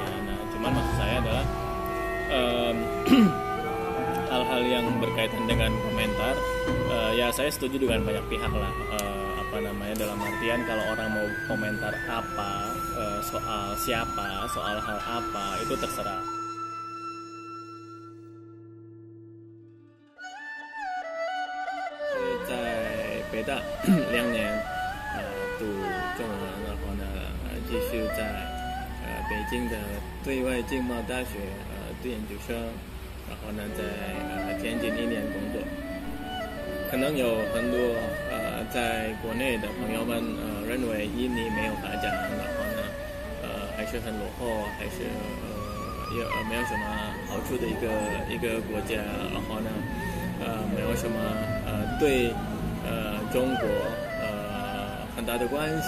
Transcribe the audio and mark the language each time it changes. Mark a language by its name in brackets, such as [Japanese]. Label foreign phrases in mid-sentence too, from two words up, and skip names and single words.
[Indonesian] Cuman maksud saya adalah hal-hal yang berkaitan dengan komentar ya saya setuju dengan banyak pihak lah, apa namanya, dalam artian kalau orang mau komentar apa soal siapa, soal hal apa, itu terserah. [Chinese] Saya 北大2年读中文，然后呢继续在北京的对外经贸大学读研究生，然后呢在天津1年工作。可能有很多在国内的朋友们认为印尼没有发展，然后呢还是很落后，还是也没有什么好处的一个国家，然后呢没有什么对中国很大的关系。